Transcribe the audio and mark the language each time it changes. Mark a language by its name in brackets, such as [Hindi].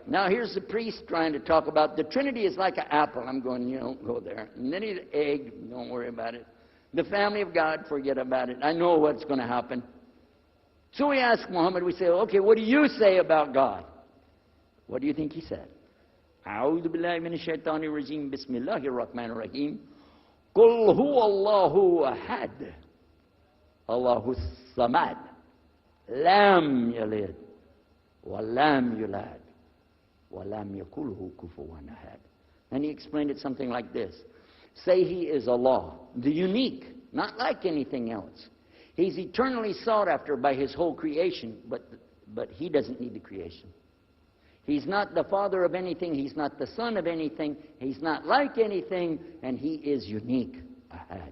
[English] Now here's the priest trying to talk about the Trinity is like an apple. I'm going, go there. And then the egg, don't worry about it. The family of God, forget about it. I know what's going to happen. So we ask Muhammad, we say, okay, what do you say about God? What do you think he said? [Arabic] أعوذ بالله من الشيطان الرجيم بسم الله الرحمن الرحيم قل هو الله أحد الله الصمد لم يلد ولم يولد ولم يكن له كفوا أحد. [English] And he explained it something like this. Say he is Allah, the unique, not like anything else. He's eternally sought after by his whole creation, but he doesn't need the creation. He's not the father of anything. He's not the son of anything. He's not like anything, and he is unique. Ahad.